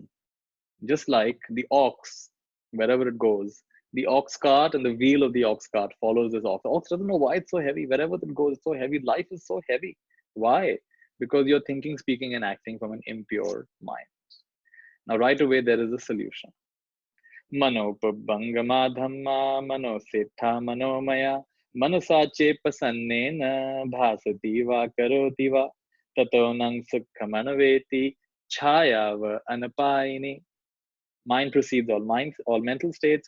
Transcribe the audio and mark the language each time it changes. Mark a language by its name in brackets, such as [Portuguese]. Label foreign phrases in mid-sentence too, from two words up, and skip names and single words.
[English] Just like the ox, wherever it goes, the ox cart and the wheel of the ox cart follows this ox. The ox doesn't know why it's so heavy. Wherever it goes, it's so heavy. Life is so heavy. Why? Because you're thinking, speaking, and acting from an impure mind. Now, right away, there is a solution. [Pali] Manopabangama dhamma manosetha manomaya manasache pasannena bhasati va karoti va tato nang sukhamanaveti chayava anapayini. [English] Mind precedes all minds, all mental states.